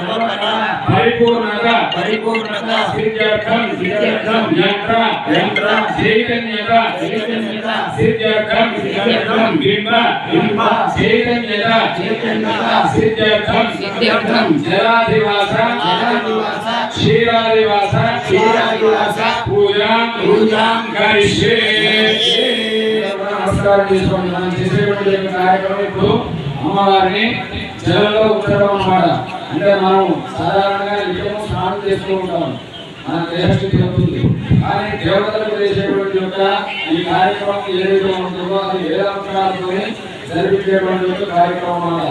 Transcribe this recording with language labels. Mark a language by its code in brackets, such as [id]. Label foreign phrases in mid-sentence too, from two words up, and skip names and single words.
[sa] परिपूर्णता सिद्ध्यर्थं यंत्र चैतन्यता सिद्ध्यर्थं बिंब चैतन्यता सिद्ध्यर्थं जलाधिवास क्षीराधिवास पूजा करिष्ये। [te] నమస్కారం చేసుకోండి. మనం చేసేటువంటి కార్యక్రమం ఇప్పుడు అమ్మవారిని జలంలో ఉంచడం అన్నమాట. అంటే మనం సాధారణంగా నిత్యము స్నానం చేస్తూ ఉంటాం, మన దేహశుద్ధి అవుతుంది. కానీ దేవతలకు చేసేటువంటి యొక్క ఈ కార్యక్రమం ఏదైతే ఉంటుందో అది వేదాంతాలతో జరిపించేటువంటి యొక్క కార్యక్రమం అన్నమాట.